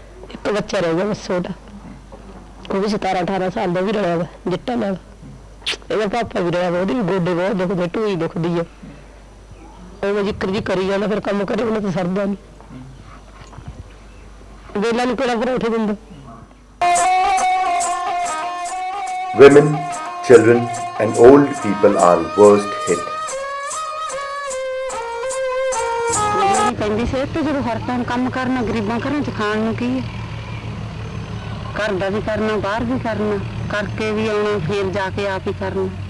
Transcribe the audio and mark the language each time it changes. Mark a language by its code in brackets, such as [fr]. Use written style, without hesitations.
[pa] ਇੱਕ ਬੱਚਾ ਰਹਿ ਗਿਆ ਬਸ ਛੋਟਾ, ਉਹ ਵੀ 17-18 ਸਾਲ ਦਾ ਵੀ ਰਿਹਾ ਵਾ ਜੱਟਾਂ ਨਾਲ। ਇਹਦਾ ਪਾਪਾ ਵੀ ਰਿਹਾ ਵਾ, ਉਹਦੀ ਵੀ ਗੋਡੇ ਬਹੁਤ ਦੁਖਦੇ, ਢੂਈ ਦੁਖਦੀ ਆ, ਉਹ ਜ਼ਿਕਰ ਜੀ ਕਰੀ ਜਾਂਦਾ, ਫਿਰ ਕੰਮ ਕਰੇ ਉਹਨਾਂ ਤਾਂ ਸਰਦਾ ਨਹੀਂ, ਵੇਲਾ ਨੂੰ ਕਿਹੜਾ ਪਰੌਠੇ ਦਿੰਦਾ। [en] Women, children and old people are worst hit. [pa] ਪੈਂਦੀ ਸਿਹਤ ਤੇ ਜਦੋਂ ਹਰ ਟਾਈਮ ਕੰਮ ਕਰਨਾ, ਗਰੀਬਾਂ ਘਰਾਂ 'ਚ ਖਾਣ ਨੂੰ ਕੀ ਹੈ, ਘਰ ਦਾ ਵੀ ਕਰਨਾ, ਬਾਹਰ ਵੀ ਕਰਨਾ, ਕਰਕੇ ਵੀ ਆਉਣਾ, ਫੇਰ ਜਾ ਕੇ ਆਪ ਹੀ ਕਰਨਾ।